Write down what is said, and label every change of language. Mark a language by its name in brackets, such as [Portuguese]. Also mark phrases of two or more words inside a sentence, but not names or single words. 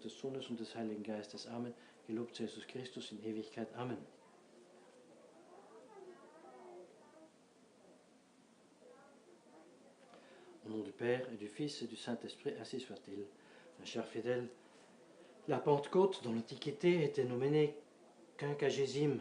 [German] des Sohnes und des Heiligen Geistes. Amen. Gelobt sei Jesus Christus in Ewigkeit. Amen. [French] Au nom du Père et du Fils et du Saint-Esprit, ainsi soit-il. Mes chers fidèles, la Pentecôte dans l'Antiquité était nommée Quinquagésime.